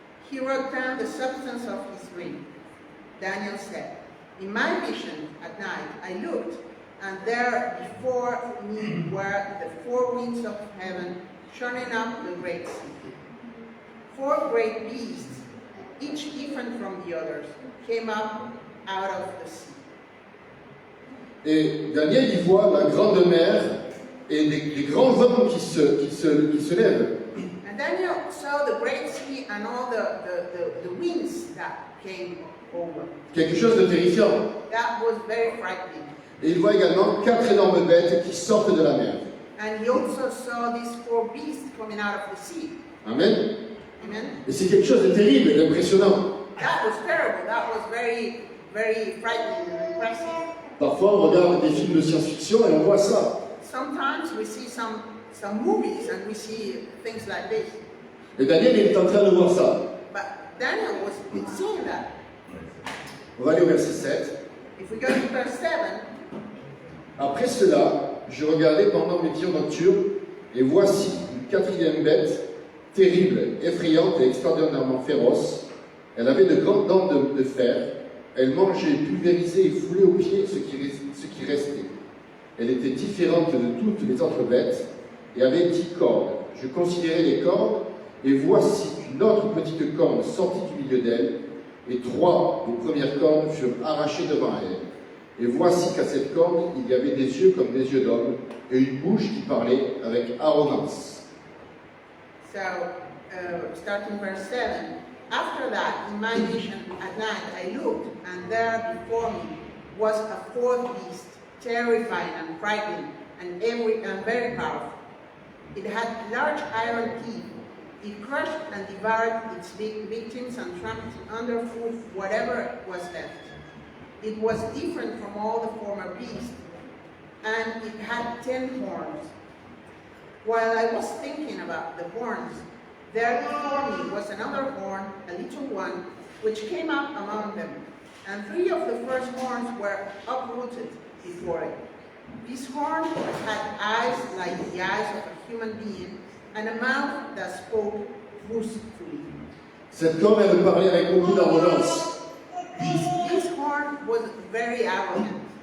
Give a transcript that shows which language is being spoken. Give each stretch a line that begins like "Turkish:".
English: He wrote down the substance of his dream. Daniel said, In my vision at night I looked, and there before me were the 4 winds of heaven, churning up the great sea. 4 great beasts, each different from the others, came up out of the sea.
French: Et Daniel y voit la grande mer et des grands vents qui se lèvent.
English: And Daniel saw the great sea and all the winds that came over.
French: Quelque chose de terrifiant.
English: That was very frightening.
French: Et il voit également 4 énormes bêtes qui sortent de la mer.
English: And he also saw these 4 beasts coming out of the sea. Amen. Amen.
French: Et c'est quelque chose de terrible et d'impressionnant.
English: That was terrible. That was very, very frightening and impressive.
French: Parfois, on regarde des films de science-fiction et on voit ça.
English: Sometimes we see some movies and we see things like this.
French: Et Daniel est en train de voir ça.
English: But Daniel was seeing that.
French: On va aller au verset 7.
English: If we go to verse 7,
French: Après cela, je regardais pendant mes visions nocturnes, et voici une 4e bête, terrible, effrayante et extraordinairement féroce. Elle avait de grandes dents de fer. Elle mangeait, pulvérisait et foulait aux pieds ce qui restait. Elle était différente de toutes les autres bêtes et avait 10 cornes. Je considérais les cornes, et voici une autre petite corne sortit du milieu d'elle, et 3 des premières cornes furent arrachées devant elle. Et voici qu'à cette corne, il y avait des yeux comme des yeux d'homme, et une bouche qui parlait avec arrogance.
English: so starting verse 7. After that, in my vision at night, I looked, and there before me was a 4th beast, terrifying and frightening, and very powerful. It had large iron teeth. It crushed and devoured its victims and trampled underfoot whatever was left. It was different from all the former beasts, and it had 10 horns. While I was thinking about the horns, there before me was another horn, a little one, which came up among them, and 3 of the first horns were uprooted before it. This horn had eyes like the eyes of a human being, and a mouth that spoke boastfully.
French: Cette corne, elle parlait avec beaucoup d'arrogance.
English: This horn was very arrogant.